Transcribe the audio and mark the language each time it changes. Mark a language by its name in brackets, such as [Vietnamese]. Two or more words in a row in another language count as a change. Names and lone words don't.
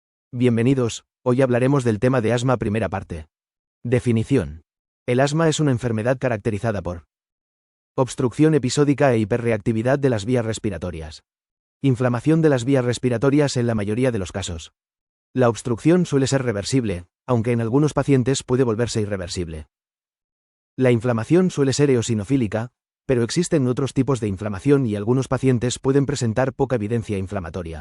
[Spanish] Bienvenidos, hoy hablaremos del tema de asma primera parte. Definición. El asma es una enfermedad caracterizada por obstrucción episódica e hiperreactividad de las vías respiratorias. Inflamación de las vías respiratorias en la mayoría de los casos. La obstrucción suele ser reversible, aunque en algunos pacientes puede volverse irreversible. La inflamación suele ser eosinofílica, pero existen otros tipos de inflamación y algunos pacientes pueden presentar poca evidencia inflamatoria.